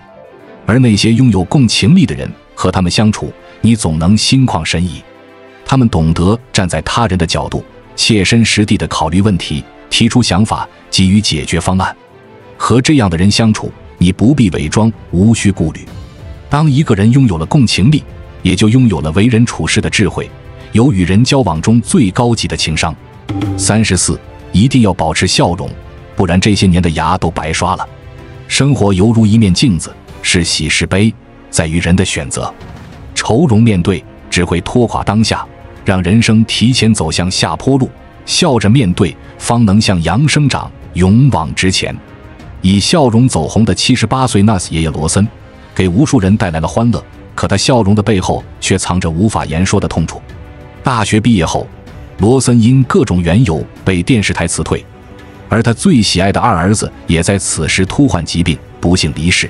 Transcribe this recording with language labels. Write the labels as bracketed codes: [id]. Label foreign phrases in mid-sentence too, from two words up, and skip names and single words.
[zh] 而那些擁有共情力的人，和他們相處，你總能心曠神怡。他們懂得站在他人的角度，切身實地地考慮問題，提出想法，給予解決方案。和這樣的人相處，你不必偽裝，無需顧慮。當一個人擁有了共情力，也就擁有了為人處事的智慧，有與人交往中最高級的情商。34. 一定要保持笑容，不然這些年的牙都白刷了。生活猶如一面鏡子，是喜是悲，在於人的選擇。愁容面對，只會拖垮當下，讓人生提前走向下坡路；笑着面對，方能像羊生長，勇往直前。以笑容走紅的78歲 NAS 爺爺羅森，給無數人帶來了歡樂，可他笑容的背後卻藏着無法言說的痛楚。大學畢業後， 羅森因各種緣由被電視台辭退，而他最喜愛的二兒子也在此時突患疾病，不幸離世。